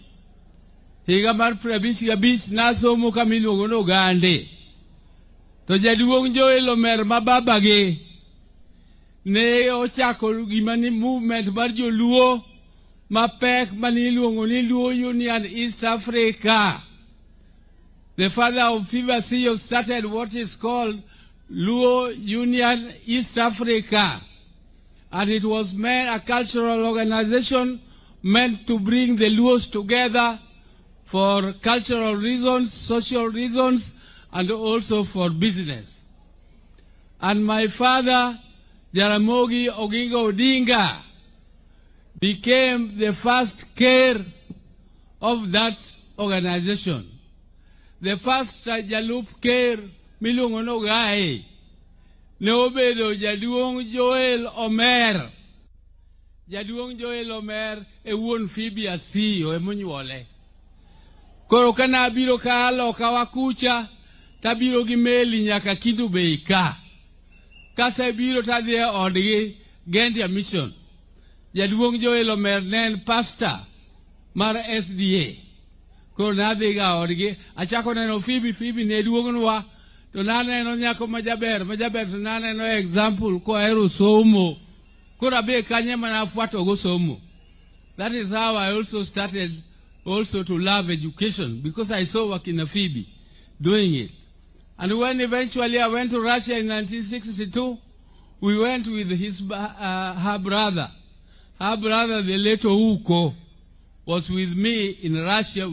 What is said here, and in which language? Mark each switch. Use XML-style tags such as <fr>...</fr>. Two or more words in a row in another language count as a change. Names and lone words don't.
<luo>Higa mar pirabich gi abich nasomo kamiluongo n'Ogande. To jaduong' Joel Omer mababa gi ne ochako gima ni movement mar joluo mapek maniluongo ni Luo Union East Africa.</luo> <en>The father of Phoebe Asiyo started what is called Luo Union East Africa. And it was a cultural organization meant to bring the Luos together for cultural reasons, social reasons, and also for business. And my father, Jaramogi Oginga Odinga, became the first chair of that organization. The first</en> <luo>Jalup chair, milungo n'Ogae, ne obedo jaduong' Joel Omer. Jaduong' Joel Omer e wuon Phoebe Asiyo emonyuole. Koro kana abiro ka loka wakucha, tabiro gi meli nyaka Kidu Bay ka. Kase biro tadhi e odgi Gendia Mission. Jaduong' Joel Omer ne en pastor mar SDA. Koro nadhi ga odgi, achako neno Phoebe ne duong'nwa, to naneno nyako majaber to naneno example ko ahero somo. Koro abe kanye manafuato go somo.</luo> <en>That is how I also started also to love education, because I saw Wakina Phoebe doing it. And when eventually I went to Russia in 1962, we went with her brother. Her brother, the late Ouko, was with me in Russia.</en>